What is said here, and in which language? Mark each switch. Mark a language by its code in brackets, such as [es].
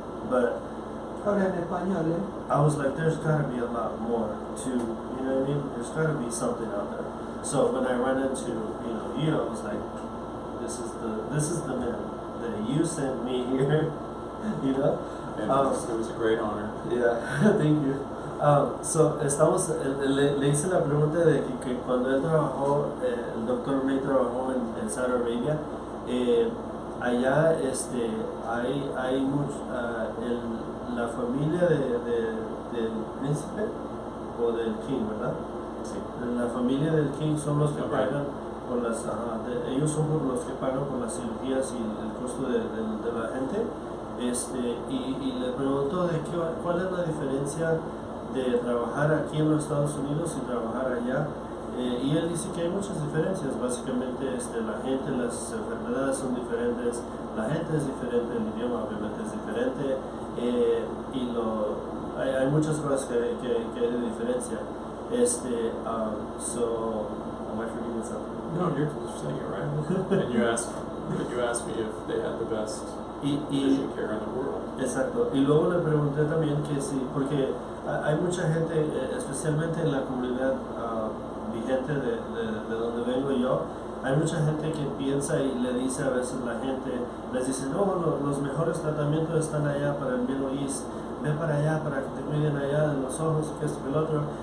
[en] But I was like, there's got to be a lot more to, you know what I mean? There's got to be something out there. So when I run into, you know, I was like, this is the man that you sent me here, you know. And it was a great honor. Thank you. [es] So le hice la pregunta de que cuando él trabajó, el Dr. May trabajó en Saudi Arabia, allá hay mucho, la familia del príncipe o del king, ¿verdad? Sí. La familia del king son los que pagan por las, ellos son los que pagan por las cirugías y el costo de la gente. Y le pregunto cuál es la diferencia de trabajar aquí en los Estados Unidos y trabajar allá. Y él dice que hay muchas diferencias. Básicamente la gente, las enfermedades son diferentes, la gente es diferente, el idioma obviamente es diferente, y hay muchas cosas que hay de diferencia. [en] So, am I forgetting something? No, you're saying it right. And you asked me if they had the best vision care in the world. [es] Exacto. Y luego le pregunté también que sí, porque hay mucha gente, especialmente en la comunidad vigente de donde vengo yo, hay mucha gente que piensa y le dice a veces la gente, les dice, no, los mejores tratamientos están allá para el Middle East, ve para allá para que te cuiden allá de los ojos, que esto y el otro.